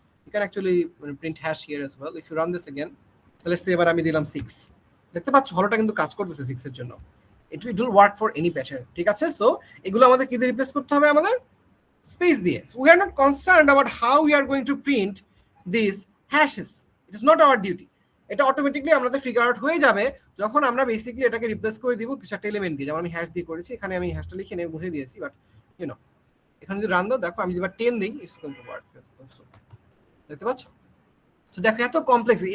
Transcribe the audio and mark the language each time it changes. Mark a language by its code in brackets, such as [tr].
[en] You can actually print hash here as well. If you run this again, let's say [bn] এবার আমি দিলাম [en] 6। [bn] দেখতে পাচ্ছ হলোটা কিন্তু কাজ করতেছে 6 এর জন্য। [en] It will work for any pattern. [bn] ঠিক আছে? সো এগুলো আমাদের কি দিয়ে রিপ্লেস করতে হবে? আমাদের স্পেস দিয়ে। [en] So we are not concerned about how we are going to print these hashes. It is not our duty. [bn] এটা অটোমেটিক্যালি আমাদের ফিগার আউট হয়ে যাবে যখন আমরা বেসিক্যালি এটাকে রিপ্লেস করে দিব কিছু একটা এলিমেন্ট দিয়ে। যেমন আমি হ্যাশ দিয়ে করেছি, এখানে আমি হ্যাশটা লিখে নিয়ে বুঝিয়ে দিয়েছি, বাট ইউ নো এখানে যদি রান দাও, দেখো আমি যেবার 10 দিই, [en] It's going to work also. [bn] দেখতে পাচ্ছ? তো দেখো এত কমপ্লেক্স।